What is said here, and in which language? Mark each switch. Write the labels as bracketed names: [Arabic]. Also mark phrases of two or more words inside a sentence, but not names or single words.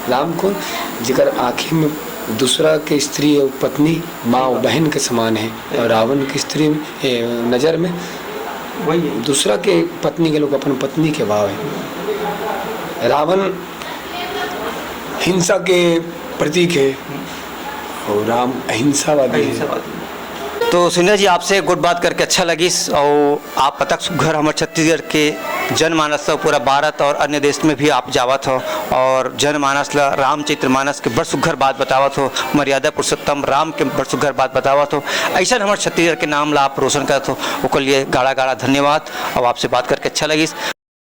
[Chhattisgarhi] राम को जिगर आँखी में दूसरा के स्त्री और पत्नी माँ और बहन के समान है, और रावण की स्त्री नज़र में वही दूसरा के पत्नी के लोग अपन पत्नी के भाव है। रावण हिंसा के प्रतीक है और राम अहिंसावादी है। तो सुनील जी, आपसे गुड बात करके अच्छा लगी, और आप पतक सुघर हमारे छत्तीसगढ़ के जनमानस पूरा भारत और अन्य देश में भी आप जावत हो, और जनमानस ला रामचरित्र मानस के बड़ सुघर बात बतावत हो, मर्यादा पुरुषोत्तम राम के बड़ सुघर बात बतावत हो। ऐसा हमारे छत्तीसगढ़ के नाम ला आप रोशन करत हो, उसके लिए गाढ़ा गाढ़ा धन्यवाद, और आपसे बात करके अच्छा लगी।